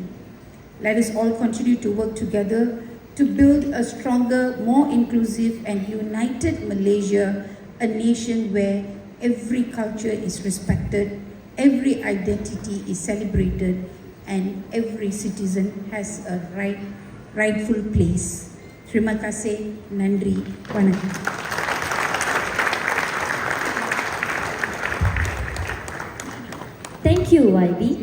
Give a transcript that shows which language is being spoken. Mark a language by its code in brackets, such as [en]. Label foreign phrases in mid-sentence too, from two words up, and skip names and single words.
[en] Let us all continue to work together to build a stronger, more inclusive and united Malaysia, a nation where every culture is respected, every identity is celebrated, and every citizen has a rightful place. [ms] Terima kasih, [ta] நன்றி, வணக்கம். [en] Thank you, YB.